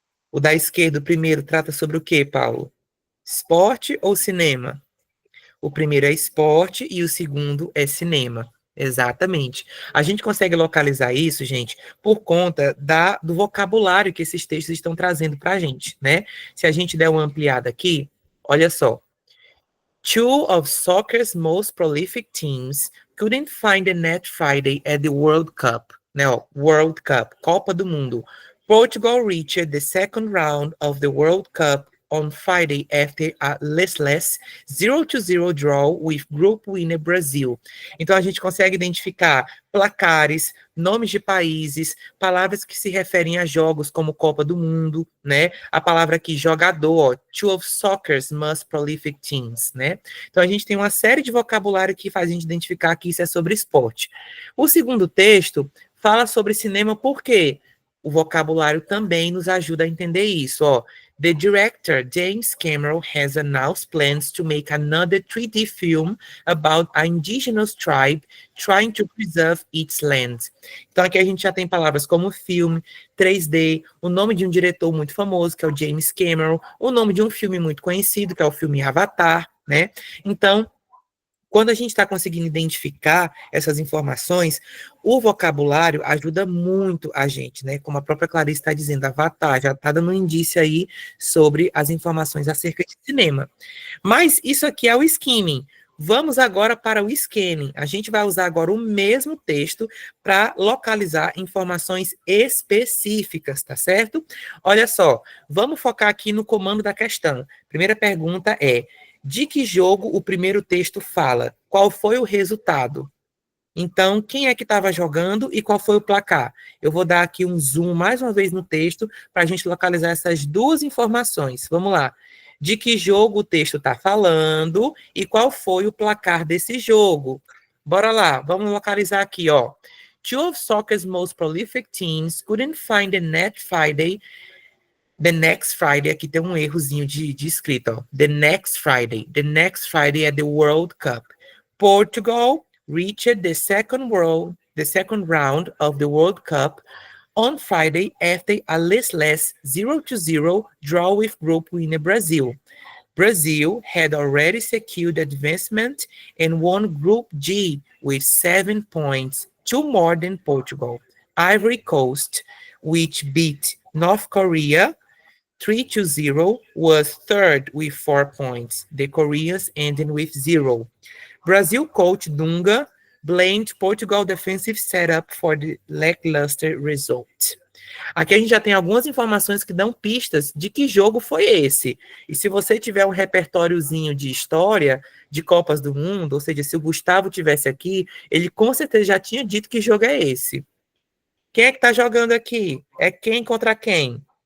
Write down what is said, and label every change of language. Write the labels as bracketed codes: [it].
[pt] O da esquerda, o primeiro, trata sobre o quê, Paulo? Esporte ou cinema? O primeiro é esporte e o segundo é cinema. Exatamente. A gente consegue localizar isso, gente, por conta do vocabulário que esses textos estão trazendo para a gente, né? Se a gente der uma ampliada aqui, olha só. [en] Two of soccer's most prolific teams couldn't find a net Friday at the World Cup. [pt] Não, World Cup, Copa do Mundo. [en] Portugal reached the second round of the World Cup on Friday after a listless 0-0 draw with group winner Brazil. [pt] Então a gente consegue identificar placares, nomes de países, palavras que se referem a jogos como Copa do Mundo, né? A palavra aqui jogador, ó, [en] two of soccer's most prolific teams, [pt] né? Então a gente tem uma série de vocabulário que faz a gente identificar que isso é sobre esporte. O segundo texto fala sobre cinema, por quê? O vocabulário também nos ajuda a entender isso, ó. [en] The director, James Cameron, has announced plans to make another 3D film about an indigenous tribe trying to preserve its land. [pt] Então, aqui a gente já tem palavras como filme, 3D, o nome de um diretor muito famoso, que é o James Cameron, o nome de um filme muito conhecido, que é o filme Avatar, né? Então, quando a gente está conseguindo identificar essas informações, o vocabulário ajuda muito a gente, né? Como a própria Clarice está dizendo, Avatar já está dando um indício aí sobre as informações acerca de cinema. Mas isso aqui é o skimming. Vamos agora para o scanning. A gente vai usar agora o mesmo texto para localizar informações específicas, tá certo? Olha só, vamos focar aqui no comando da questão. Primeira pergunta é: de que jogo o primeiro texto fala? Qual foi o resultado? Então, quem é que estava jogando e qual foi o placar? Eu vou dar aqui um zoom mais uma vez no texto para a gente localizar essas 2 informações. Vamos lá. De que jogo o texto está falando e qual foi o placar desse jogo? Bora lá, vamos localizar aqui, ó. [en] Two of soccer's most prolific teams couldn't find a net Friday. The next Friday, [pt] aqui tem um errozinho de escrita, ó. [en] The next Friday at the World Cup. Portugal reached the second round of the World Cup on Friday after a listless 0-0 draw with group winner Brazil. Brazil had already secured advancement and won Group G with 7 points, 2 more than Portugal. Ivory Coast, which beat North Korea 3-0, was third with 4 points. The Koreans ending with 0. Brazil coach Dunga blamed Portugal defensive setup for the lackluster result. [pt] Aqui a gente já tem algumas informações que dão pistas de que jogo foi esse. E se você tiver um repertóriozinho de história de Copas do Mundo, ou seja, se o Gustavo tivesse aqui, ele com certeza já tinha dito que jogo é esse. Quem é que tá jogando aqui? É quem contra quem?